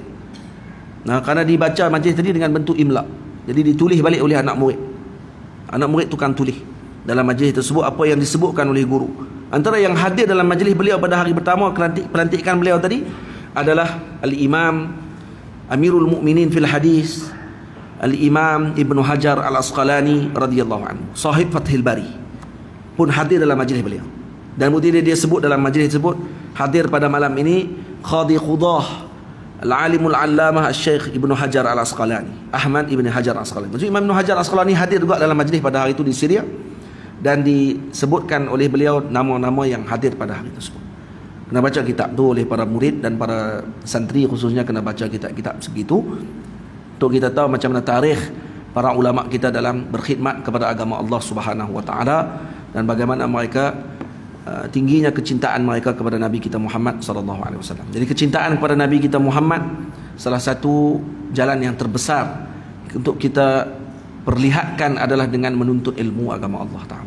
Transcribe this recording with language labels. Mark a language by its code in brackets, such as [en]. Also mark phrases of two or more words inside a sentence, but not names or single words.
[ms] Nah, karena dibaca majlis tadi dengan bentuk imla, jadi ditulis balik oleh anak murid. Anak murid tukang tulis dalam majlis tersebut apa yang disebutkan oleh guru. Antara yang hadir dalam majlis beliau pada hari pertama pelantikan beliau tadi adalah Al-Imam [ar] أمير المؤمنين في الحديث, [ms] Al-Imam Ibnu Hajar Al-Asqalani [ar] رضي الله عنه, صاحب فتح الباري, [ms] pun hadir dalam majlis beliau. Dan kemudian dia sebut dalam majlis tersebut, hadir pada malam ini [ar] قاضي القضاة العالم العلامة الشيخ [ms] Ibnu Hajar Al-Asqalani, Ahmad Ibnu Hajar Al-Asqalani. Maksud Imam Ibnu Hajar Al-Asqalani hadir juga dalam majlis pada hari itu di Syria, dan disebutkan oleh beliau nama-nama yang hadir pada hari tersebut. Kena baca kitab tu oleh para murid dan para santri khususnya, kena baca kitab-kitab segitu untuk kita tahu macam mana tarikh para ulama kita dalam berkhidmat kepada agama Allah [ar] سبحانه وتعالى, [ms] dan bagaimana mereka tingginya kecintaan mereka kepada Nabi kita Muhammad [ar] صلى الله عليه وسلم. [ms] Jadi kecintaan kepada Nabi kita Muhammad salah satu jalan yang terbesar untuk kita perlihatkan adalah dengan menuntut ilmu agama Allah Ta'ala.